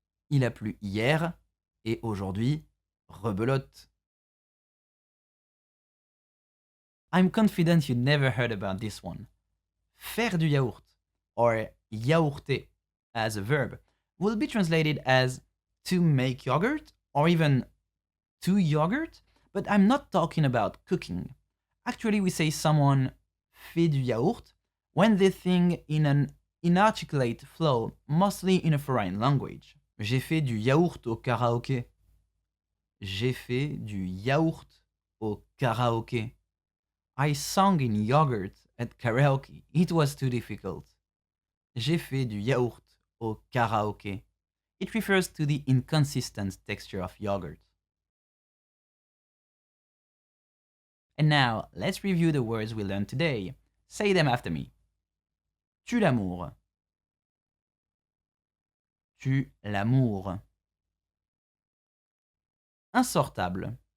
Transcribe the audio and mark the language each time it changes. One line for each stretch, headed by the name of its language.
French: Il a plu hier et aujourd'hui rebelote.
English: I'm confident you never heard about this one.
French: Faire du yaourt,
English: or yaourter as a verb, will be translated as to make yogurt or even to yogurt, but I'm not talking about cooking. Actually, we say someone
French: fait du yaourt
English: when they sing in an inarticulate flow, mostly in a foreign language.
French: J'ai fait du yaourt au karaoké. J'ai fait du yaourt au karaoké.
English: I sang in yogurt at karaoke. It was too difficult.
French: J'ai fait du yaourt au karaoké.
English: It refers to the inconsistent texture of yogurt. And now, let's review the words we learned today. Say them after me.
French: Tu l'amour.
English: Tu l'amour. Insortable.